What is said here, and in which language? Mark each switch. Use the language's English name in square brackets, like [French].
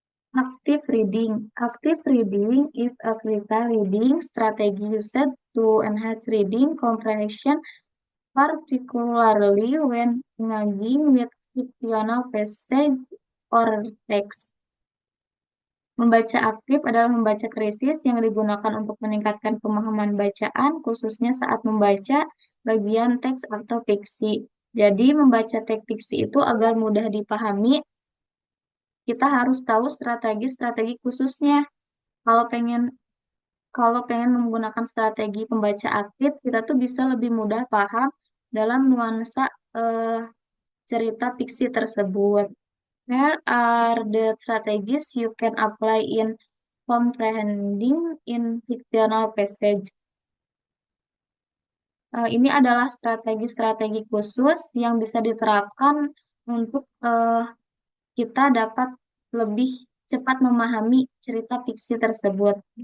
[English] Active reading. Active reading is a critical reading strategy used to enhance reading comprehension, particularly when engaging with fictional passage or text. [Indonesian] Membaca aktif adalah membaca krisis yang digunakan untuk meningkatkan pemahaman bacaan, khususnya saat membaca bagian teks atau fiksi. Jadi, membaca teks fiksi itu agar mudah dipahami, kita harus tahu strategi-strategi khususnya. Kalau pengen kalau pengen menggunakan strategi pembaca aktif, kita tuh bisa lebih mudah paham dalam nuansa eh, cerita fiksi tersebut. [English] Where are the strategies you can apply in comprehending in fictional passage? [Indonesian] Ini adalah strategi-strategi khusus yang bisa diterapkan untuk kita dapat lebih cepat memahami cerita fiksi tersebut.